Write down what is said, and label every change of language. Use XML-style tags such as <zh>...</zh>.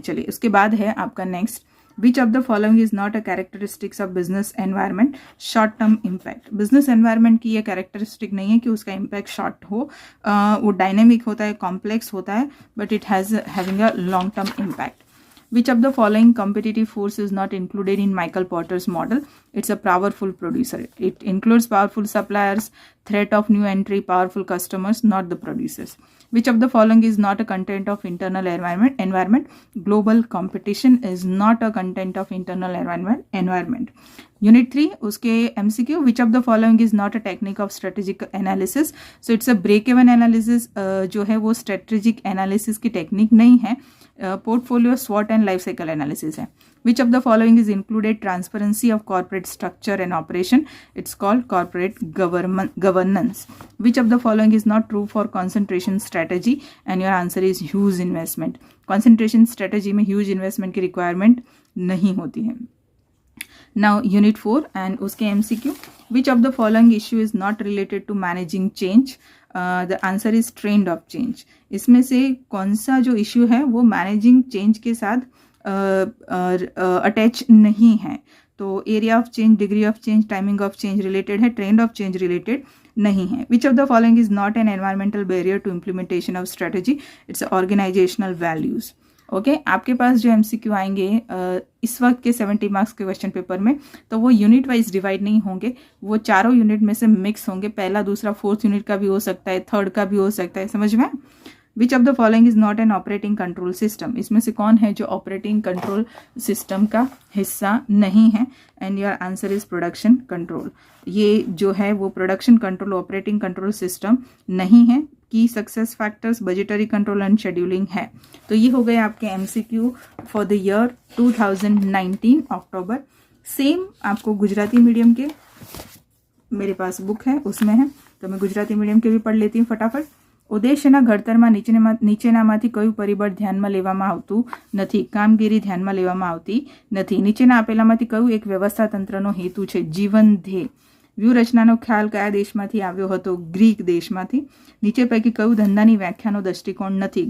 <hi>चलिए उसके बाद है आपका next,</hi> <en>Which of the following is not a characteristics of business environment?</en> <hi>Short term impact. Business environment की ये कैरेक्टरिस्टिक नहीं है कि उसका इम्पैक्ट शॉर्ट हो, वो डायनेमिक होता है, कॉम्प्लेक्स होता है,</hi> <en>But it has having a long term impact. Which of the following competitive force is not included in Michael Porter's model? It's a powerful producer. It includes powerful suppliers, threat of new entry, powerful customers, not the producers. Which of the following is not a content of internal environment? Global competition is not a content of internal environment. Unit 3, उसके MCQ, which of the following is not a technique of strategic analysis? So it's a break-even analysis,</en> <hi>जो है वो strategic analysis की technique नहीं है, portfolio, स्वॉट and life cycle analysis है।</hi> <en>Which of the following is included transparency of corporate structure and operation? It's called corporate governance. Which of the following is not true for concentration strategy? And your answer is huge investment.</en> <hi>Concentration strategy में huge investment की requirement नहीं होती है।</hi> <en>Now unit 4 and उसके MCQ, which of the following issue is not related to managing change? The answer is trend of change.</en> <hi>इसमें से कौन सा जो इश्यू है वो मैनेजिंग चेंज के साथ अटैच नहीं है? तो area of change, degree of change, timing of change related है, ट्रेंड ऑफ चेंज रिलेटेड नहीं है।</hi> <en>Which of the following is not an environmental barrier to implementation of strategy? It's organisational values.</en> <hi>Okay, आपके पास जो MCQ आएंगे इस वक्त के 70 marks के क्वेश्चन पेपर में, तो वो यूनिट वाइज डिवाइड नहीं होंगे, वो चारों यूनिट में से मिक्स होंगे। पहला, दूसरा, फोर्थ यूनिट का भी हो सकता है, थर्ड का भी हो सकता है, समझ में?</hi> <en>Which of the following is not an operating control system?</en> <hi>इसमें से कौन है जो ऑपरेटिंग कंट्रोल सिस्टम का हिस्सा नहीं है?</hi> <en>And your answer is production control.</en> <hi>ये जो है वो production control operating control system नहीं है। की success factors, budgetary control and scheduling है। तो ये हो गए आपके MCQ for the year 2019 October. Same आपको गुजराती मीडियम के, मेरे पास बुक है उसमें है, तो मैं गुजराती मीडियम के भी पढ़ लेती हूँ फटाफट।</hi> <gu>ઉદ્દેશ્યના ઘડતરમાં નીચેનામાંથી કયું પરિબળ ધ્યાનમાં લેવામાં આવતું નથી? કામગીરી ધ્યાનમાં લેવામાં આવતી નથી। નીચેના આપેલામાંથી કયું એક વ્યવસ્થા તંત્રનો હેતુ છે? જીવન ધ્યેય। વ્યૂહરચનાનો ખ્યાલ કયા દેશમાંથી આવ્યો હતો? ગ્રીક દેશમાંથી। નીચે પૈકી કયું ધંધાની વ્યાખ્યાનો દૃષ્ટિકોણ નથી?</gu>